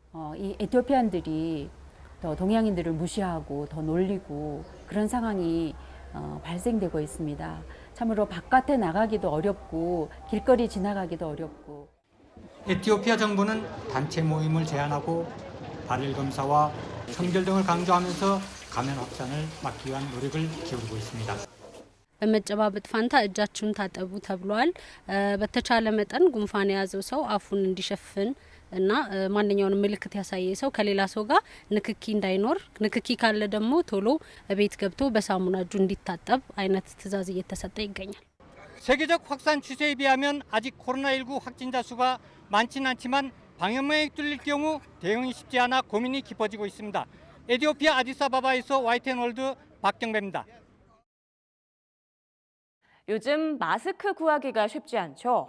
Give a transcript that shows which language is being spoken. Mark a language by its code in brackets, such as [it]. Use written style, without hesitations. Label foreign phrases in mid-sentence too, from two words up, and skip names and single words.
[ko] 이 에티오피안들이 더 동양인들을 무시하고 더 놀리고 그런 상황이 발생되고 있습니다. 참으로 바깥에 나가기도 어렵고 길거리 지나가기도 어렵고. 에티오피아 정부는 단체 모임을 제한하고 발열 검사와 청결 등을 강조하면서 감염 확산을 막기 위한 노력을 기울이고 있습니다. [am] በመጨባበጥ ፋንታ እጃችሁን ታጠቡ ተብሏል። በተቻለ መጠን ጉንፋን የያዘው ሰው አፉን እንዲሸፍን እና ማንኛውንም ምልክት ያሳየ ሰው ከሌላ ሰው ጋር ንክኪ እንዳይኖር፣ ንክኪ ካለ ደግሞ ቶሎ ቤት ገብቶ በሳሙና እጁ እንዲታጠብ አይነት ትዕዛዝ እየተሰጠ ይገኛል። [ko] 세계적 확산 추세에 비하면 아직 코로나19 확진자 수가 많지는 않지만 방역망이 뚫릴 경우 대응이 쉽지 않아 고민이 깊어지고 있습니다. 에티오피아 아디스아바바에서 YTN월드 박경배입니다. 요즘 마스크 구하기가 쉽지 않죠.